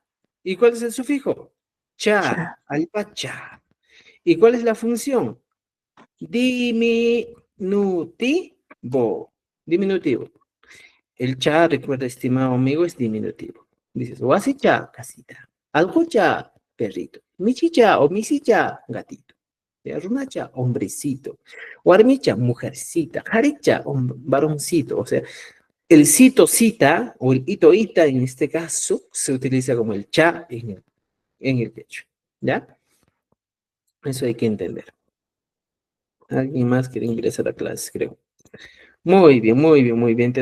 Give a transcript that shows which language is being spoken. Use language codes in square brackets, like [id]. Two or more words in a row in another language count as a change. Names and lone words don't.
[es] ¿Y cuál es el sufijo? Cha. ya, Alpa, cha. ¿Y cuál es la función? Diminutivo. Diminutivo. El cha, recuerda, estimado amigo, es diminutivo. Dices, cha, casita. Algo cha, perrito. Michicha o misicha, gatito. Runacha, hombrecito. Warmicha, mujercita. Haricha, varoncito. O sea, el cito, cita, o el ito, ita, en este caso, se utiliza como el cha en el techo. ¿Ya? Eso hay que entender. Alguien más quiere ingresar a clases, creo. Muy bien, muy bien, muy bien.